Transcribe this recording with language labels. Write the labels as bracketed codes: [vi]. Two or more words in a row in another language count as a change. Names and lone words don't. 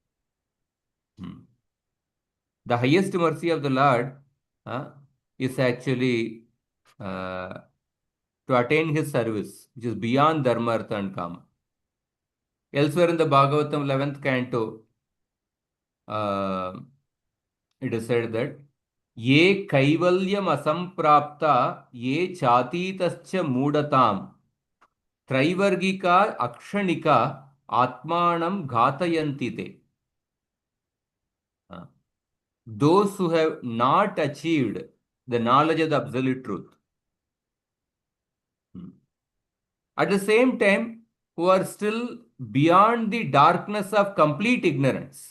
[en] The highest mercy of the Lord is actually to attain his service, which is beyond dharma, artha and kama. Elsewhere in the Bhagavatam 11th canto, it is said that [sa] ये कैवल्यम् असम्प्राप्ता ये चातीताश्च मूढताम् त्रैवर्गिका अक्षणिका आत्मानं घातयन्ति ते. [en] Those who have not achieved the knowledge of the absolute truth, at the same time, who are still beyond the darkness of complete ignorance.